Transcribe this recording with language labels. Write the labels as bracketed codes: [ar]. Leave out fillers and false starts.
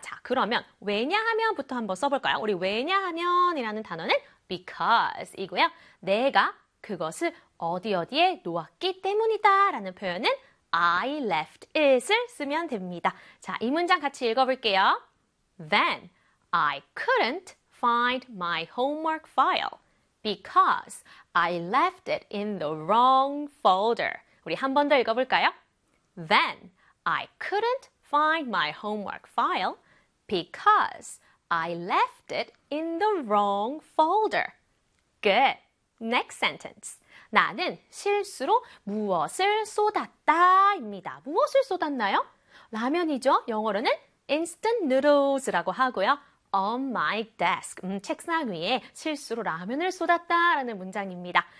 [ko] 자, 그러면 왜냐하면부터 한번 써볼까요? 우리 왜냐하면이라는 단어는 because이고요. 내가 그것을 어디 어디에 놓았기 때문이다 라는 표현은 [en] I left it [ko] 을 쓰면 됩니다. 자, 이 문장 같이 읽어볼게요. [en] Then I couldn't find my homework file because I left it in the wrong folder. [ko] 우리 한 번 더 읽어볼까요? [en] Then I couldn't find my homework file because I left it in the wrong folder. Good. Next sentence. [ko] 나는 실수로 무엇을 쏟았다 입니다. 무엇을 쏟았나요? 라면이죠. 영어로는 instant noodles라고 하고요. [en] On my desk, [ko] 책상 위에 실수로 라면을 쏟았다라는 문장입니다.